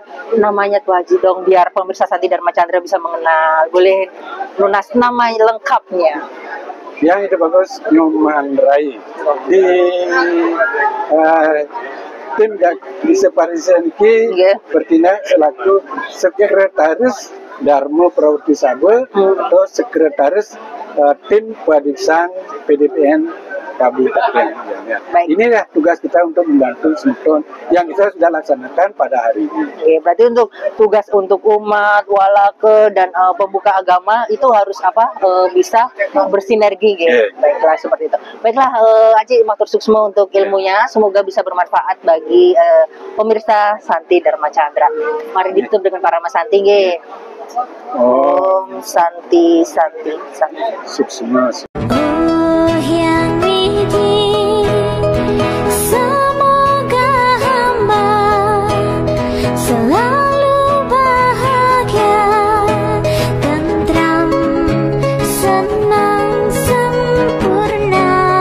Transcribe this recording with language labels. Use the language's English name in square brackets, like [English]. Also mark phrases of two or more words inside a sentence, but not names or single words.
[Indonesian] Namanya tuh Haji dong, biar pemirsa Santi Dharma Chandra bisa mengenal. Boleh lunas nama lengkapnya. Yang itu bagus Nyoman Rai di tim di Separisen ini bertindak selaku sekretaris Dharma Prawarti Sabe atau sekretaris tim padisan PDPN Kabupaten Gianyar. Inilah tugas kita untuk membantu sinkron yang kita sudah laksanakan pada hari ini. Oke, berarti untuk tugas untuk umat, walake dan pembuka agama itu harus bisa bersinergi gitu. Baiklah seperti itu. Baiklah Haji [Balinese] matur suksma [Indonesian] untuk ilmunya, semoga bisa bermanfaat bagi pemirsa Santi Dharma Chandra. Mari ditutup dengan para Mas Santi nggih. [Sanskrit] Om Santi Santi Santi. [Indonesian] Suksma. Semoga hamba selalu bahagia, tentram, senang, sempurna.